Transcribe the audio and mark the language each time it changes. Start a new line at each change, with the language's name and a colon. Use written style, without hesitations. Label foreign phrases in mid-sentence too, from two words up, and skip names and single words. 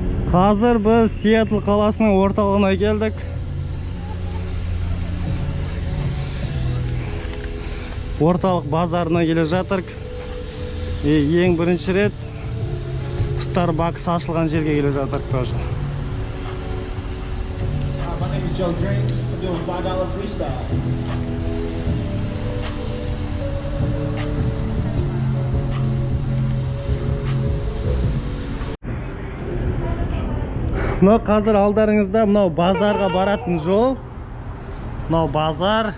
Kazakh: Қазір біз Сиэтл қаласының орталығына келдік. Орталық базарына келе жатырық. Ең бірінші рет Starbucks ашылған жерге келе жатырық тоже.
English: My name is Joe Dreams. I'm doing $5 freestyle.
Kazakh: Мынау қазір алдарыңызда мынау базарға баратын жол. Мынау базар.